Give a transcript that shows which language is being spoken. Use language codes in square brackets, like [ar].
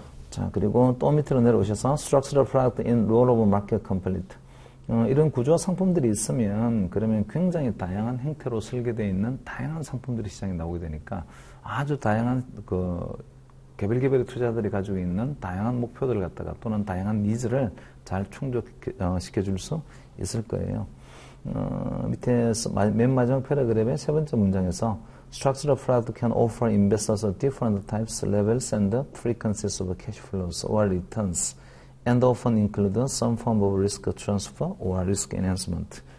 [ko] 자, 그리고 또 밑으로 내려오셔서 [en] structural product in role of market complete. [ko] 이런 구조화 상품들이 있으면 그러면 굉장히 다양한 형태로 설계되어 있는 다양한 상품들이 시장에 나오게 되니까 아주 다양한 개별의 투자자들이 가지고 있는 다양한 목표들을 갖다가 또는 다양한 니즈를 잘 충족시켜줄 수 있을 거예요. 밑에 맨 마지막 패러그램의 세 번째 문장에서 [en] Structural product can offer investors different types, levels, and frequencies of cash flows or returns, and often include some form of risk transfer or risk enhancement.